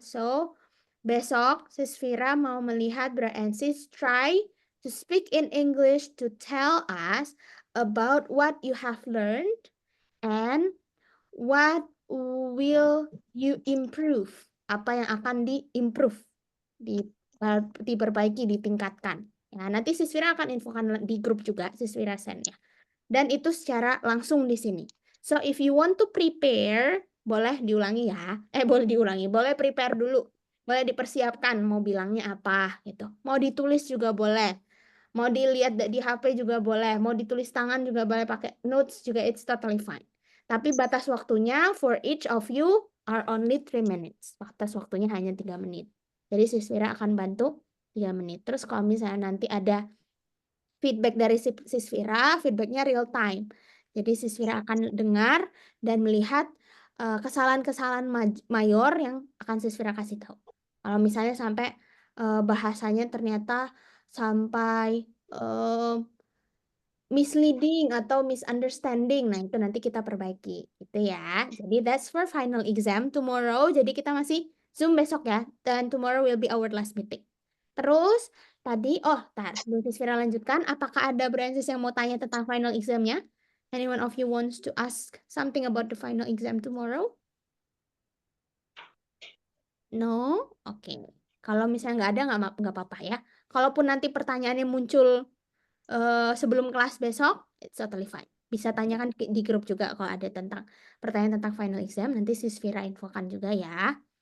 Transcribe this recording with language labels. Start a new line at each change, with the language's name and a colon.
English: So,
Indonesian: besok Sisvira mau melihat
English: Francis try to speak in English to tell us about what you have learned and what will you improve.
Indonesian: Apa yang akan di-improve, diperbaiki, ditingkatkan. Ya, nanti Sisvira akan infokan di grup juga, Sisvira send ya. Dan itu secara langsung di sini.
English: So if you want to prepare,
Indonesian: boleh diulangi ya. Boleh prepare dulu. Boleh dipersiapkan mau bilangnya apa gitu. Mau ditulis juga boleh. Mau dilihat di HP juga boleh, mau ditulis tangan juga boleh, pakai notes juga,
English: it's totally fine.
Indonesian: Tapi batas waktunya
English: for each of you are only 3 minutes.
Indonesian: Batas waktunya hanya 3 menit. Jadi Sisvira akan bantu 3 menit. Terus kalau misalnya nanti ada feedback dari Sisvira, feedbacknya real time. Jadi Sisvira akan dengar dan melihat kesalahan-kesalahan mayor yang akan Sisvira kasih tahu. Kalau misalnya sampai bahasanya ternyata sampai misleading atau misunderstanding, nah itu nanti kita perbaiki gitu ya.
English: Jadi that's for final exam tomorrow.
Indonesian: Jadi kita masih Zoom besok ya, dan
English: tomorrow will be our last meeting.
Indonesian: Terus tadi, sebelum Sisvira lanjutkan, apakah ada Brancis yang mau tanya tentang final examnya?
English: Anyone of you wants to ask something about the final exam tomorrow? No? Oke.
Indonesian: Kalau misalnya nggak ada, nggak apa-apa ya. Kalaupun nanti pertanyaannya muncul sebelum kelas besok,
English: it's totally fine.
Indonesian: Bisa tanyakan di grup juga kalau ada pertanyaan tentang final exam, nanti Sisvira infokan juga ya.